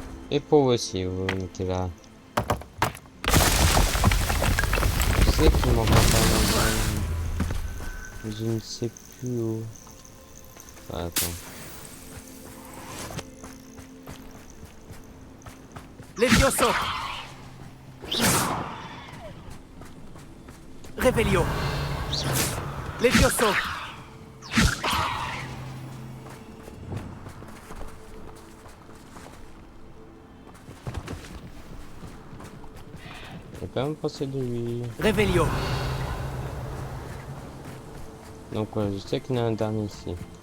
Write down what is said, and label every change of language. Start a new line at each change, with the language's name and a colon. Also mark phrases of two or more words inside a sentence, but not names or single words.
French: Et pour vous aussi, vous mettez là. Je sais qu'il manque un peu, mais je ne sais plus où. Ah, attends. Levioso. Revelio. Levioso. J'ai pas même pensé de lui. Revelio. Donc je sais qu'il y en a un dernier ici.